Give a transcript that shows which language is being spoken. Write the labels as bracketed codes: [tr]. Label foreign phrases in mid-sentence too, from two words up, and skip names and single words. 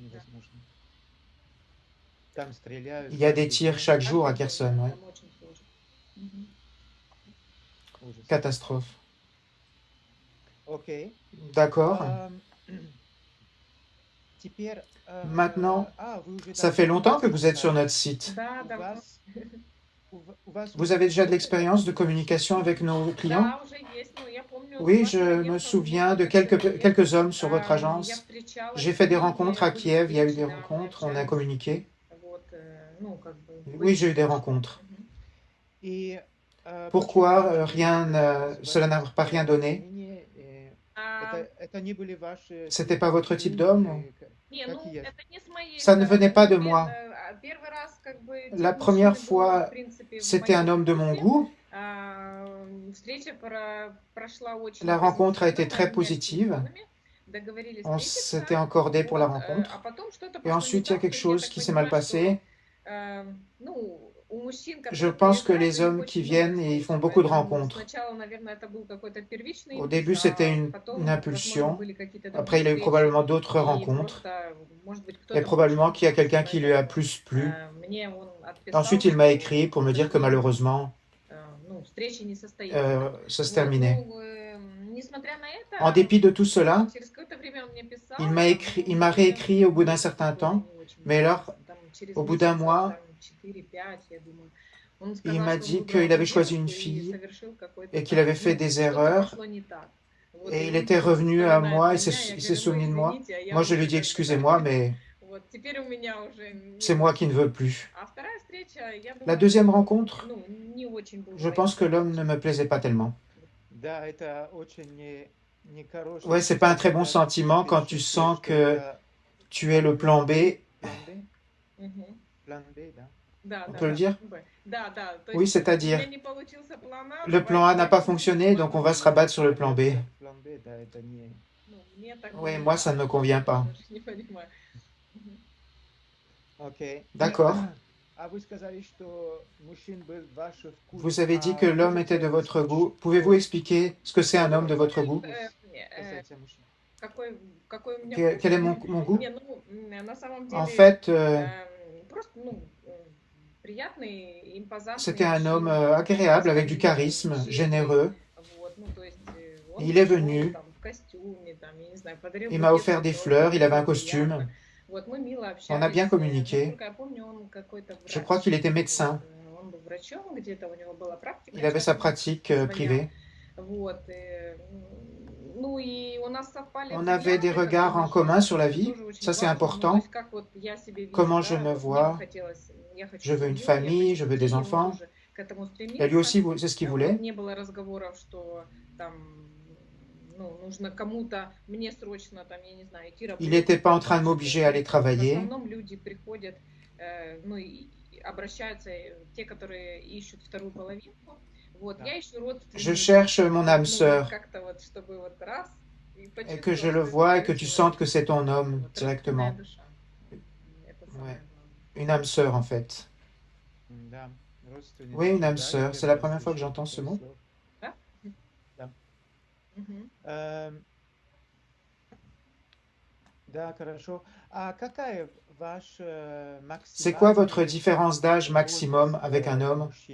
[fr] Il y a des tirs chaque jour à Kherson. Ouais. Catastrophe. D'accord. Maintenant, ça fait longtemps que vous êtes sur notre site. [ru] Да, давно. [fr] Vous avez déjà de l'expérience de communication avec nos clients? [ru] Да, уже есть. Ну, я помню, с [fr] Oui, [ru] вашим [fr] je me [ru] агентством [fr] souviens de [ru] много человек. [fr] quelques hommes sur votre [ru] Я [fr] agence. [ru] встречалась [fr] J'ai [ru] с [fr] fait des [ru] ними, [fr] rencontres à [ru] были [fr] Kiev, il y a eu [ru] встречи, [fr] des [ru] да, мы [fr] rencontres, on a [ru] общались. [fr] communiqué. [ru] Вот, ну, как бы, [fr] Oui, [ru] были [fr] j'ai eu des [ru] встречи. [fr] rencontres. Мгм. Pourquoi cela n'a pas rien donné? [ru] А, [fr] C'était pas votre type d'homme? [ru] не, ну, это не с моей [fr] Ça ne venait [ru] стороны. [fr] pas de moi. [ru] Первый раз, как бы, [fr] La [ru] тип [fr] première [ru] мужчины был, в [fr] fois, [ru] принципе, в [fr] c'était un [ru] моем [fr] homme de mon [ru] вкусе. [fr] goût. [ru] Встреча прошла очень [fr] La rencontre a été [ru] позитивно, мы [fr] très [ru] обменялись [fr] positive. [ru] телефонами, договорились [fr] On [ru] встретиться, [fr] s'était accordé pour la [ru] вот, [fr] rencontre. [ru] а потом что-то [fr] Et [ru] пошло не [fr] ensuite, il y a [ru] так, [fr] quelque [ru] то есть я [fr] chose [ru] так [fr] qui s'est mal [ru] понимаю, что, [fr] passé. [ru] ну, у мужчин, [fr] Je [ru] которые [fr] pense que [ru] приезжают, [fr] les [ru] у них [fr] hommes qui [ru] очень много [fr] viennent, ils [ru] встреч, [fr] font beaucoup de [ru] поэтому [fr] rencontres. [ru] сначала, наверное, это был какой-то первичный [fr] Au [ru] импульс, [fr] début, c'était [ru] а [fr] une [ru] потом, возможно, [fr] impulsion. [ru] были какие-то [fr] Après, il a [ru] другие [fr] eu [ru] встречи, [fr] probablement d'autres [ru] и [fr] rencontres. [ru] просто, может быть, [fr] Et [ru] кто-то [fr] probablement [ru] больше [fr] qu'il y a quelqu'un [ru] понравился, [fr] qui lui a [ru] поэтому [fr] plus plu. [ru] мне он отписал, [fr] Ensuite, il m'a [ru] что, [fr] écrit pour [ru] к [fr] me dire que [ru] сожалению, [fr] malheureusement, [ru] ну, встреча не состоится. [fr] ça se [ru] Вот, [fr] terminait. [ru] ну, несмотря на [fr] En [ru] это, [fr] dépit de tout cela, [ru] через какое-то время он мне писал, [fr] il m'a [ru] но [fr] réécrit au bout d'un [ru] ответ [fr] certain [ru] какой-то [fr] temps. [ru] не очень [fr] Mais alors, [ru] интересный. Там через [fr] au bout d'un [ru] месяцев, [fr] mois, [ru] там 4-5, я думаю. Он [fr] il [ru] сказал, [fr] m'a [ru] что он [fr] dit [ru] выбрал [fr] qu'il avait [ru] эту [fr] choisi une [ru] девушку и [fr] fille [ru] совершил какой-то [fr] et qu'il [ru] там, [fr] avait fait [ru] ну, [fr] des [ru] что-то [fr] erreurs. [ru] пошло не так. Вот, [fr] Et [ru] и [fr] il [ru] он [fr] était revenu à [ru] вспоминает [fr] moi, [ru] меня, я [fr] il s'est [ru] говорю, ну, [fr] souvenu de moi. [ru] извините, а я [fr] Moi, je [ru] уже [fr] lui ai dit [ru] как бы, да. [fr] excusez-moi, mais [ru] Вот, теперь у меня уже [fr] c'est [ru] нет. [fr] moi qui ne veux plus. [ru] А вторая встреча, я [fr] La [ru] думаю, [fr] deuxième [ru] что, [fr] rencontre, [ru] ну, не очень был [fr] je [ru] моим [fr] pense que l'homme ne [ru] человеком. [fr] me plaisait pas tellement. Ouais, c'est pas un très bon sentiment quand tu sens que tu es le plan B. [ru] Мгм. Да, [fr] On [ru] да, [fr] peut le [ru] да. [fr] dire? [ru] Да, да. То [fr] Oui, [ru] есть у меня [fr] c'est-à-dire, [ru] не получился план А, [fr] le plan A n'a pas fonctionné, donc on va se rabattre sur le plan B. [ru] ну, мне так [fr] Oui, [ru] не [fr] moi, ça ne me [ru] нравится. [fr] convient [ru] Я [fr] pas. [ru] даже не понимаю. Мгм. [fr] D'accord. Vous avez dit que l'homme était de votre goût. Pouvez-vous expliquer ce que c'est un homme de votre goût? [ru] Какой у меня [fr] Quel est [ru] вкус? [fr] mon goût? [ru] Не, ну, на самом [fr] En [ru] деле, [fr] fait, [ru] просто, ну, приятный, [fr] c'était [ru] импозантный [fr] un homme [ru] мужчина, [fr] agréable, avec du [ru] стабильный, [fr] charisme, [ru] щедрый. [fr] généreux. [ru] Вот, ну, то есть, он [fr] Il est [ru] пришел [fr] venu, [ru] там в костюме, там, я не знаю, подарил [fr] il m'a [ru] букет [fr] offert des [ru] цветов, [fr] fleurs, il [ru] это [fr] avait un [ru] было приятно. [fr] costume. [ru] Вот, мы мило [fr] On a bien [ru] общались. [fr] communiqué. [ru] Насколько я помню, он какой-то [fr] Je crois [ru] врач. [fr] qu'il était [ru] Вот, [fr] médecin. [ru] он был врачом, где-то у него была практика, [fr] Il avait sa [ru] частная, [fr] pratique [ru] звонил. [fr] privée. [ru] Вот, ну и у нас совпали [fr] On avait des [ru] взгляды, как бы, [fr] regards en [ru] на [fr] commun [ru] жизнь, [fr] sur la [ru] это [fr] vie. [ru] тоже очень [fr] Ça, c'est [ru] важно. Ну, то [fr] important. [ru] есть, как вот я себе вижу, [fr] Comment je [ru] да, [fr] me [ru] вот мне бы [fr] vois. [ru] хотелось, я хочу [fr] Je veux une [ru] семью, я [fr] famille, [ru] хочу [fr] je veux [ru] детей, [fr] des [ru] и он [fr] enfants. [ru] тоже к этому [fr] Et lui [ru] стремился. [fr] aussi, c'est ce qu'il [ru] Вот, [fr] voulait. [ru] не было разговоров, что там, ну, нужно кому-то, мне срочно, там, я не знаю, идти [fr] Il [ru] работать. [fr] n'était pas en train de [ru] Что-то. [fr] m'obliger à aller [ru] В [fr] travailler. [ru] основном люди приходят, ну, и обращаются, те, которые ищут вторую половинку. Вот, я ищу [fr] Je [ru] родственников. [fr] cherche mon âme [ru] Ну, [fr] sœur. [ru] как-то вот, чтобы вот раз, и [fr] Et que je [ru] почувствовать, [fr] le [ru] что [fr] vois et [ru] это [fr] que tu [ru] твой [fr] sentes que [ru] человек. [fr] c'est ton homme [ru] Вот, родственная [fr] directement. [ru] душа. Это [fr] Ouais. [ru] самое главное. [fr] Une âme sœur, en fait. Oui, une âme sœur. C'est la première fois que j'entends ce mot. [ru] Да? Мгм. [fr] C'est quoi votre différence d'âge maximum avec un homme?